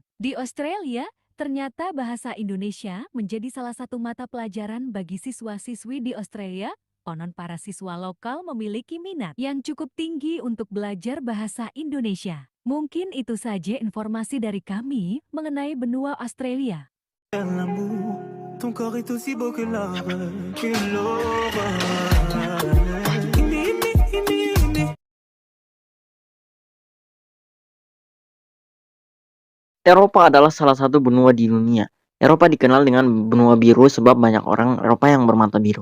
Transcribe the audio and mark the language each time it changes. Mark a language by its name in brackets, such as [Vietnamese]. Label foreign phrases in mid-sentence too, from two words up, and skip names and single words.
[Indonesian] Di Australia, ternyata bahasa Indonesia menjadi salah satu mata pelajaran bagi siswa-siswi di Australia. Konon para siswa lokal memiliki minat yang cukup tinggi untuk belajar bahasa Indonesia. Mungkin itu saja informasi dari kami mengenai benua Australia. [French] Ton corps est aussi beau que l'aurore. [Indonesian] Eropa adalah salah satu benua di dunia. Eropa dikenal dengan benua biru sebab banyak orang Eropa yang bermata biru.